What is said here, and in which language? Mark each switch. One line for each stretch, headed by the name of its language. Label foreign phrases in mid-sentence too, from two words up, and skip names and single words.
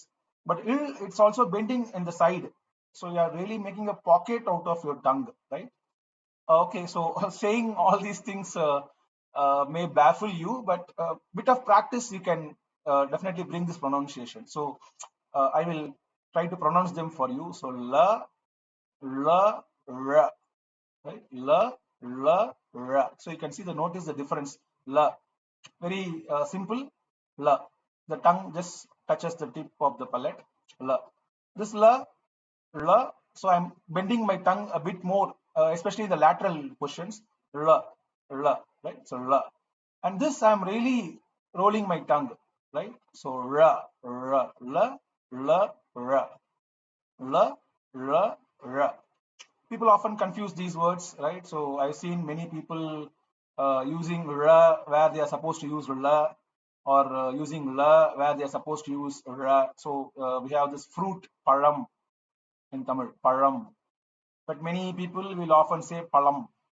English: But ill, it's also bending in the side. So you are really making a pocket out of your tongue, right? Okay, so saying all these things may baffle you, but a bit of practice you can definitely bring this pronunciation. So I will try to pronounce them for you. So la, la, ra, right? La, la, ra. So you can see, the notice the difference. La, very simple. La. The tongue just touches the tip of the palate. La. This la, la. So I'm bending my tongue a bit more, especially the lateral positions. La, la. Right. So la. And this I'm really rolling my tongue. Right. So ra, ra, la, la, ra, la, ra, ra. People often confuse these words, right? So I've seen many people using ra where they are supposed to use la, or using la where they are supposed to use ra. So we have this fruit param in Tamil, param, but many people will often say palam.